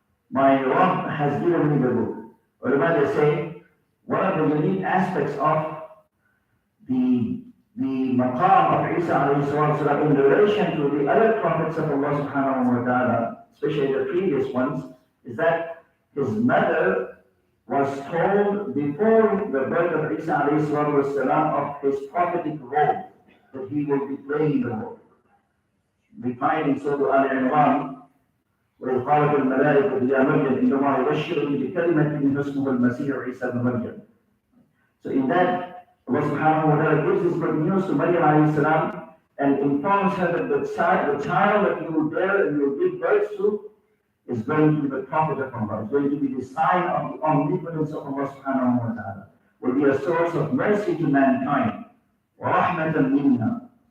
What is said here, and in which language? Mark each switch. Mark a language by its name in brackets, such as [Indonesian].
[English] My Rabb has given me the book. Ulama, they say, one of the unique aspects of the maqam of Isa alayhi salam in relation to the other prophets of Allah subhanahu wa ta'ala, especially the previous ones, is that his mother was told before the birth of Isa alayhi salam of his prophetic role, that he will be playing the role. We find in Surah Al-Imran [Arabic] وإذ قالت الملائكة يا مريم إن الله يبشرك بكلمة منه اسمه المسيح عيسى بن مريم. [English] So in that, Allah subhanahu wa ta'ala gives this good news to Maryam alayhi salam and informs her that the child that you will bear and you will give birth to is going to be the prophet of Allah. It's going to be the sign of the omnipotence of Allah subhanahu wa ta'ala. Will be a source of mercy to mankind. [Arabic] وَرَحْمَةً مِنَّا.